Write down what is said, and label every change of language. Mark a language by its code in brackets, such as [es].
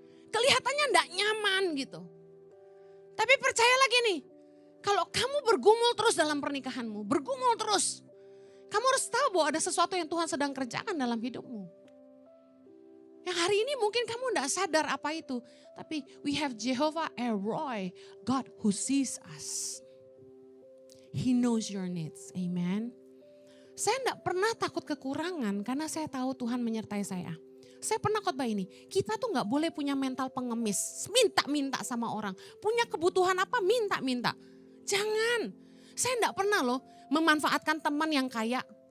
[id] Kelihatannya gak nyaman gitu. Tapi percaya lagi nih. Kalau kamu bergumul terus dalam pernikahanmu, bergumul terus. Kamu harus tahu bahwa ada sesuatu yang Tuhan sedang kerjakan dalam hidupmu. Yang hari ini mungkin kamu tidak sadar apa itu. Tapi [en] we have Jehovah Elroy, God who sees us. He knows your needs, amen. [id] Saya tidak pernah takut kekurangan karena saya tahu Tuhan menyertai saya. Saya pernah khotbah ini, kita tuh gak boleh punya mental pengemis. Minta-minta sama orang, punya kebutuhan apa minta-minta. Jangan, saya enggak pernah loh memanfaatkan teman yang kaya.